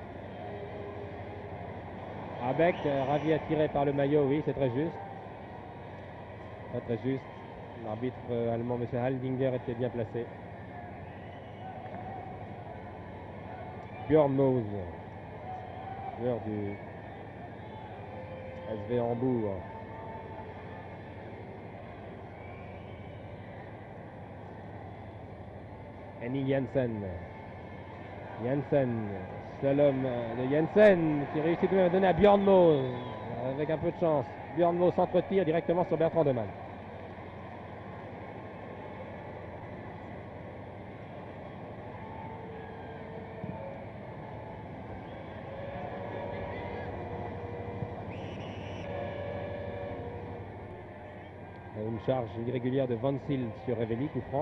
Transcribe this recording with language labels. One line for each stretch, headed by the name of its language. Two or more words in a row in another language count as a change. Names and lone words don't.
French: Avec Ravier attiré par le maillot, oui, c'est très juste. Très juste. L'arbitre allemand, M. Haldinger, était bien placé. Björn Mose, joueur du SV Hambourg. Henning Jensen. Jensen, slalom de Jensen qui réussit tout de même à donner à Björn Mose avec un peu de chance. Björn Mose s'entretire directement sur Bertrand Demann. Une charge irrégulière de Van Zyl sur Revelli, coup franc.